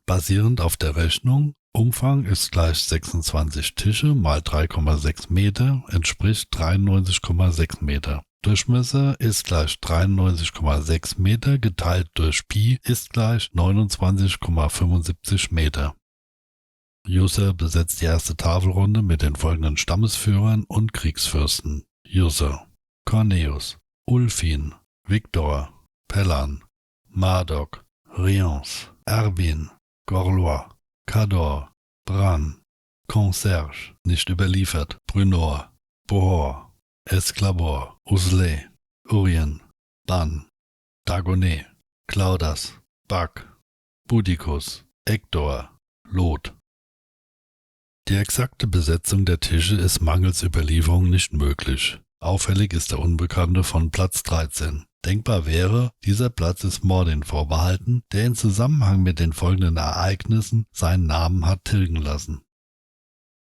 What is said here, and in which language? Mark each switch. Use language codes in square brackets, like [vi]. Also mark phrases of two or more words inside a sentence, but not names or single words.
[de] Basierend auf der Rechnung, Umfang ist gleich 26 Tische mal 3,6 Meter, entspricht 93,6 Meter. Durchmesser ist gleich 93,6 Meter geteilt durch Pi ist gleich 29,75 Meter. User besetzt die erste Tafelrunde mit den folgenden Stammesführern und Kriegsfürsten. User: Corneus, Ulfin, Victor, Pellan, Mardok, Rience, Erbin, Gorlois, Cador, Bran, Concierge, nicht überliefert, Brunor, Bohor, Esclabor, Usley, Urien, Ban, Dagonet, Claudas, Bak, Boudicus, Hector, Lot. Die exakte Besetzung der Tische ist mangels Überlieferung nicht möglich. Auffällig ist der Unbekannte von Platz 13. Denkbar wäre, dieser Platz ist Mordin vorbehalten, der in Zusammenhang mit den folgenden Ereignissen seinen Namen hat tilgen lassen.